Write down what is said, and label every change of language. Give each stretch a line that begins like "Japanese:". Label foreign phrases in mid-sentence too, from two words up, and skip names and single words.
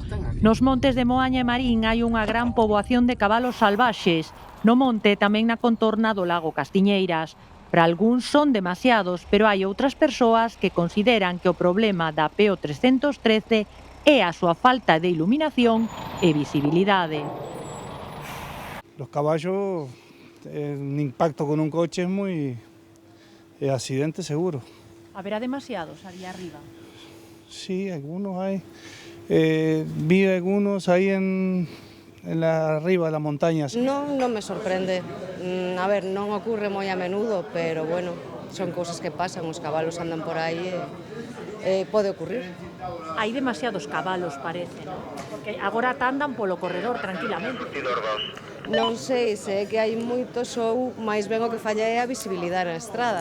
Galician: Nos montes de Moaña e Marín hai unha gran poboación de cabalos salvaxes. No monte tamén na contorna do lago Castiñeiras. Para algúns son demasiados, pero hai outras persoas que consideran que o problema da PO 313 é a súa falta de iluminación e visibilidade.
Spanish: Los caballos, un impacto con un coche es muy accidente seguro. ¿Habrá demasiados allí arriba? Sí, algunos hay. Vi algunos ahí arriba de las montañas.
Galician: Non me sorprende. A ver, non ocurre moi a menudo, pero bueno, son cousas que pasan, os cabalos andan por aí e pode ocurrir. Hai demasiados cabalos, parece, non? Porque agora andan polo corredor tranquilamente. Non sei se é que hai moitos ou máis ben o que falla é a visibilidade na estrada.